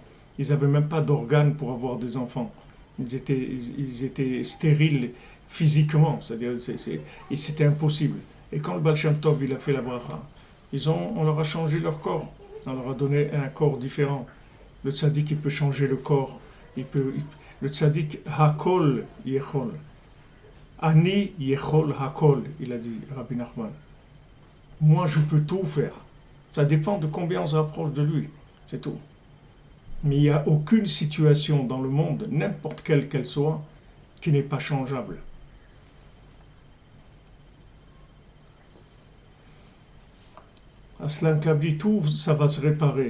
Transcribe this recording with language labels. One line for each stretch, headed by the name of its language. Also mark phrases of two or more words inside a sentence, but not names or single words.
French: Ils n'avaient même pas d'organes pour avoir des enfants. Ils étaient stériles physiquement, c'est-à-dire c'était impossible. Et quand le Baal Shem Tov il a fait la bracha, on leur a changé leur corps, on leur a donné un corps différent. Le tzaddik il peut changer le corps, le tzaddik
Hebrew: הכל יכול, אני יכול הכל,
French: il a dit Rabbi Nachman. Moi je peux tout faire. Ça dépend de combien on se rapproche de lui, c'est tout. Mais il n'y a aucune situation dans le monde, n'importe quelle qu'elle soit, qui n'est pas changeable. Aslan Kabli, tout ça va se réparer.